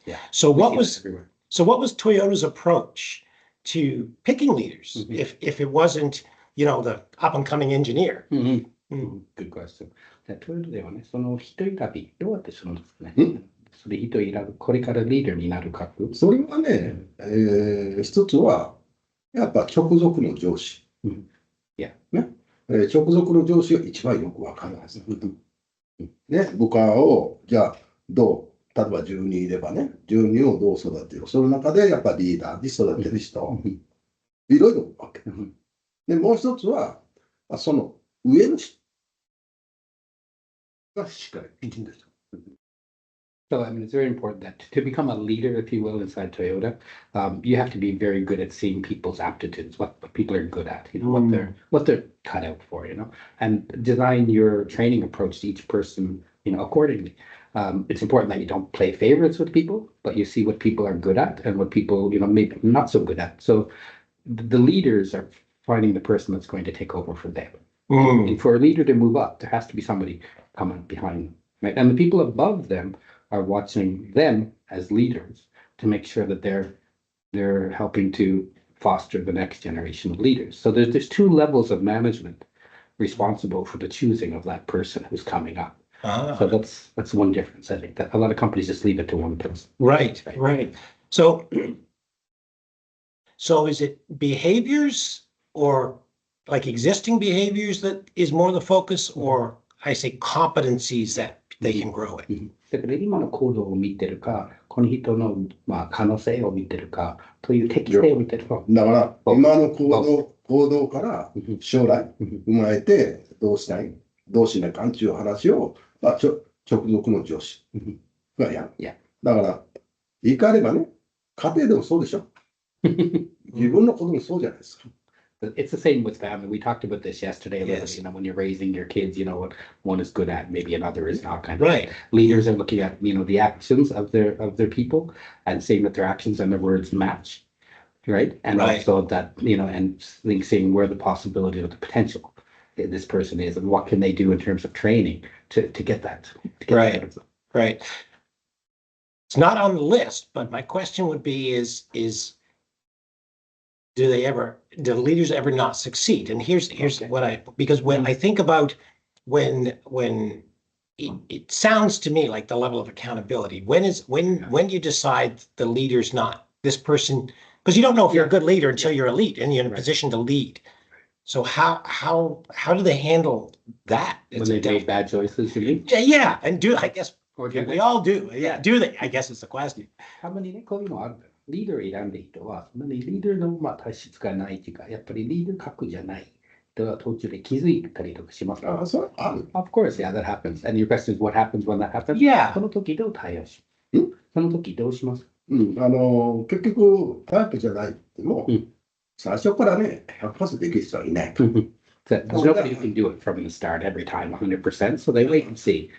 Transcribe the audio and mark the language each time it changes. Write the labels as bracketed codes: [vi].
[en] So what was Toyota's approach to picking leaders if it wasn't, the up and coming engineer? Good question. [ja] トヨタではね、その人選びどうやってするんですかね。それ人選ぶこれからリーダーになるか。それはね、一つはやっぱ直属の上司。いや。ね。直属の上司が一番よくわかるはず。ね、部下を、じゃあ、例えば10人いればね、10人をどう育てる。その中でやっぱリーダーに育てる人、いろいろいるわけ。で、もう一つは、その上の人がしっかりきちんとした。 [en] So, I mean, it's very important that to become a leader, if you will, inside Toyota, you have to be very good at seeing people's aptitudes, what people are good at, what they're cut out for, and design your training approach to each person, accordingly. It's important that you don't play favorites with people, but you see what people are good at and what people, maybe not so good at. So the leaders are finding the person that's going to take over for them. And for a leader to move up, there has to be somebody coming behind them, right? And the people above them are watching them as leaders to make sure that they're helping to foster the next generation of leaders. So there's two levels of management responsible for the choosing of that person who's coming up. So that's one difference. I think that a lot of companies just leave it to one person. Right. So is it behaviors or like existing behaviors that is more the focus, or I say competencies that they can grow in? [ja] だから今の行動を見てるか、この人の可能性を見てるか、という適性を見てるか。だから、今の行動から将来生まれてどうしないかんっていう話を、直属の上司がやる。だから、言い換えればね、家庭でもそうでしょ。自分の子供もそうじゃないですか。 [en] It's the same with family. We talked about this yesterday a little bit, when you're raising your kids, what one is good at, maybe another is not kind of. Right. Leaders are looking at, the actions of their people and seeing that their actions and their words match, right? And also that, and seeing where the possibility or the potential this person is and what can they do in terms of training to get that. Right. It's not on the list, but my question would be is do the leaders ever not succeed? And here's what because when I think about when it sounds to me like the level of accountability, when you decide the leader's not this person, because you don't know if you're a good leader until you're a lead and you're in a position to lead. So how do they handle that? When they make bad choices, you mean? Yeah, and I guess Okay. we all do. Yeah, do they? I guess it's the question. [ja] たまにね、こういうのある。リーダーを選んでいる人は、リーダーの体質がないというか、やっぱりリーダー格じゃない人は途中で気づいたりとかしますか。それある。 [en] Of course, yeah, that happens. And your question is, what happens when that happens? Yeah. [ja] その時どう対応しその時どうします結局、タイプじゃないっても、最初からね、100% できる人はいない。 [en] There's nobody who can do it from the start every time 100%, so they wait and see.